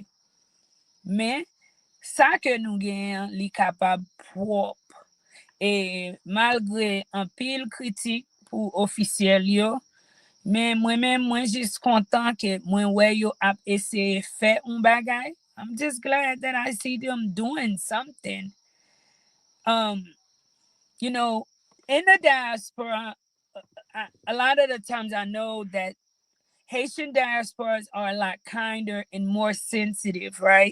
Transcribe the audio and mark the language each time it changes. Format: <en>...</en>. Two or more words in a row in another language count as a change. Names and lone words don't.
<ht>Men, sa ke nou gen li kapab prop. E malgre an pil kritik pou ofisyel yo, men mwen jist kontan ke mwen we yo ap ese fe un bagay.</ht> <en>I'm just glad that I see them doing something. You know, in the diaspora, a lot of the times I know that Haitian diasporas are a lot kinder and more sensitive, right?</en>